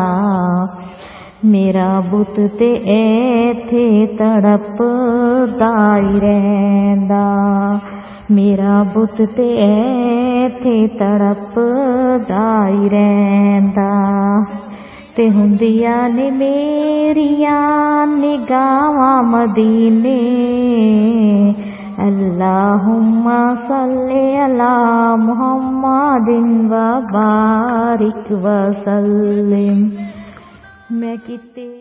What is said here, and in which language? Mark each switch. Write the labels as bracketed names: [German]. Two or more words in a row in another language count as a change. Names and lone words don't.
[Punjabi] ਮੇਰਾ ਬੁੱਤ ਤੇ ਐਥੇ ਤੜਪਦਾ ਹੀ ਰਹਿੰਦਾ, ਮੇਰਾ ਬੁੱਤ ਤੇ ਐਥੇ ਤੜਪਦਾ ਹੀ ਰਹਿੰਦਾ। ਤੇ ਹੁੰਦੀਆਂ ਨੇ ਮੇਰੀਆਂ ਨਿਗਾਹਾਂ ਮਦੀਨੇ। [Arabic] اللهم صل على محمد وبارك وسلم. [Punjabi] ਮੈਂ ਕਿਤੇ